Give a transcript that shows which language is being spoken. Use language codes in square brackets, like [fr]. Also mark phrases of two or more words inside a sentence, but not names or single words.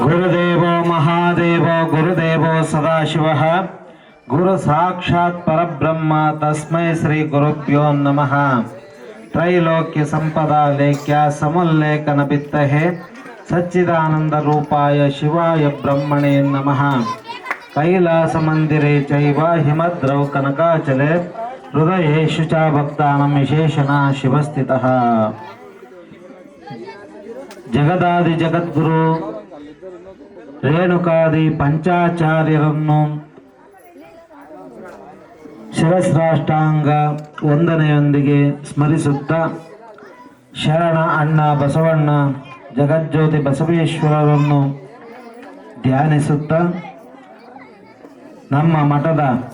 [sa] गुरुदेवो महादेवो गुरुदेवो सदाशिवः गुरु साक्षात् परब्रह्म तस्मै श्री गुरुभ्यो नमः. त्रैलोक्य सम्पद लेख्य समुल्लेखन बित्तहे सच्चिदानन्द रूपाय शिवाय ब्रह्मणे नमः. कैलास मन्दिरे चैव हिमाद्रौ कनकाचले हृदयेषु च भक्तानां विशेषण शिवस्थितः. [kn] ಜಗದಾದಿ ಜಗದ್ಗುರು ರೇಣುಕಾದಿ ಪಂಚಾಚಾರ್ಯರನ್ನು ಶಿರಸ್ರಾಷ್ಟಾಂಗ ವಂದನೆಯೊಂದಿಗೆ ಸ್ಮರಿಸುತ್ತಾ, ಶರಣ ಅಣ್ಣ ಬಸವಣ್ಣ ಜಗಜ್ಯೋತಿ ಬಸವೇಶ್ವರರನ್ನು ಧ್ಯಾನಿಸುತ್ತಾ, ನಮ್ಮ ಮಠದ